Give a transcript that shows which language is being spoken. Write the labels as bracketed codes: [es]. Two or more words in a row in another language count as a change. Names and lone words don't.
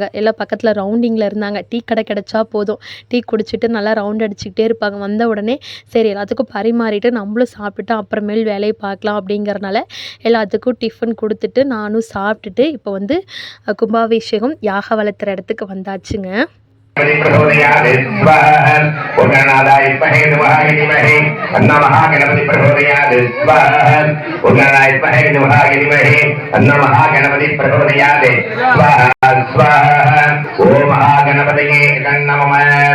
[ta] எல்லாம் பக்கத்தில் ரவுண்டிங்கில் இருந்தாங்க. டீ கடை கிடச்சா போதும், டீ குடிச்சிட்டு நல்லா ரவுண்ட் அடிச்சுக்கிட்டே இருப்பாங்க. வந்த உடனே சரி எல்லாத்துக்கும் பரிமாறிட்டு நம்மளும் சாப்பிட்டுட்டு அப்புறமேல் வேலையை பார்க்கலாம் அப்படிங்கிறனால எல்லாத்துக்கும் டிஃபன் கொடுத்துட்டு நானும் சாப்பிட்டுட்டு இப்போ வந்து கும்பாபிஷேகம் யாக வளர்த்துற இடத்துக்கு வந்தாச்சுங்க. [sa] प्रचोदयात् स्वाहा ओम गणनाथाय विद्महे धीमहि धीमहि तन्नो महागणपति प्रचोदयात् स्वाहा ओम गणनाथाय विद्महे धीमहि तन्नो महागणपति प्रचोदयात् स्वाहा स्वाहा ओम महागणपतये नमः